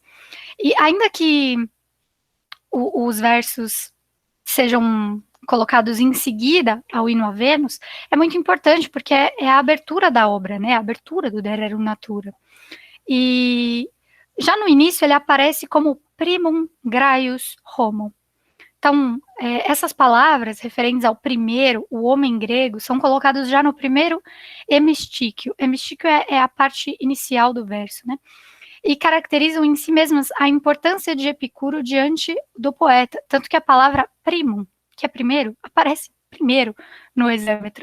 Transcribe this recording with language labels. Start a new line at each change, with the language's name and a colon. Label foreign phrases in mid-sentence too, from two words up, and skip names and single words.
Portuguese: E ainda que os versos sejam colocados em seguida ao hino a Vênus, é muito importante, porque é a abertura da obra, né? A abertura do Der Rerum Natura. E já no início ele aparece como
Latin: primum graius homo.
Portuguese: Então, essas palavras referentes ao primeiro, o homem grego, são colocadas já no primeiro hemistíquio. Hemistíquio é a parte inicial do verso, né? E caracterizam em si mesmas a importância de Epicuro diante do poeta, tanto que a palavra primum, que é primeiro, aparece primeiro no exâmetro.